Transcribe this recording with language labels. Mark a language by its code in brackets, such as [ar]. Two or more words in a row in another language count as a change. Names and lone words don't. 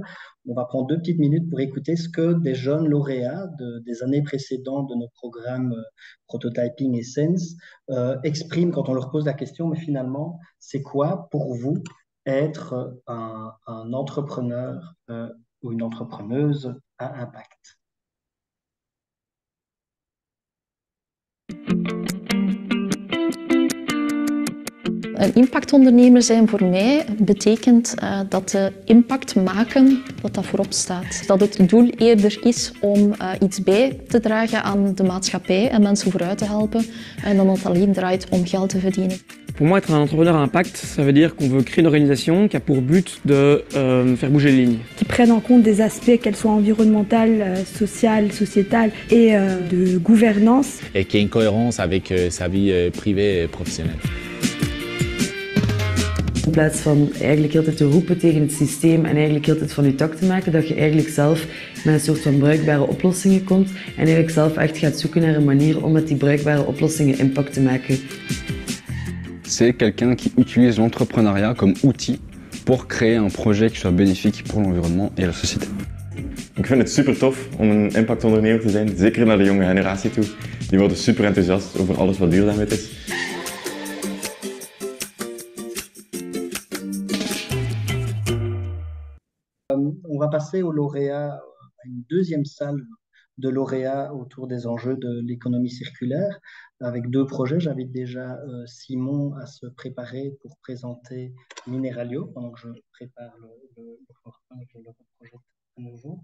[fr] On va prendre 2 petites minutes pour écouter ce que des jeunes lauréats des années précédentes de nos programmes Prototyping et Sense expriment quand on leur pose la question, mais finalement, c'est quoi pour vous être un entrepreneur ou une entrepreneuse à impact? [nl] Een impactondernemer zijn voor mij betekent dat de impact maken, dat voorop staat. Dat het doel eerder is om iets bij te dragen aan de maatschappij en mensen vooruit te helpen, dan dat het alleen draait om geld te verdienen. [fr] Pour moi, être un entrepreneur à impact, ça veut dire qu'on veut créer une organisation qui a pour but de faire bouger les lignes. Qui prennent en compte des aspects, qu'elles soient environnementales, sociales, sociétales et de gouvernance. Et qui ait une cohérence avec sa vie privée et professionnelle. [nl] In plaats van eigenlijk heel tijd te roepen tegen het systeem en eigenlijk heel tijd van je tak te maken, dat je eigenlijk zelf met een soort van bruikbare oplossingen komt en eigenlijk zelf echt gaat zoeken naar een manier om met die bruikbare oplossingen impact te maken. [fr] C'est quelqu'un qui utilise l'entrepreneuriat comme outil pour créer un projet qui soit bénéfique pour l'environnement et la société. [nl] Ik vind het super tof om een impactondernemer te zijn, zeker naar de jonge generatie toe. Die worden super enthousiast over alles wat duurzaamheid is. [fr] On va passer aux lauréats, à une deuxième salle de lauréats autour des enjeux de l'économie circulaire, avec 2 projets. J'invite déjà Simon à se préparer pour présenter Mineralio, pendant que je prépare le projet à nouveau.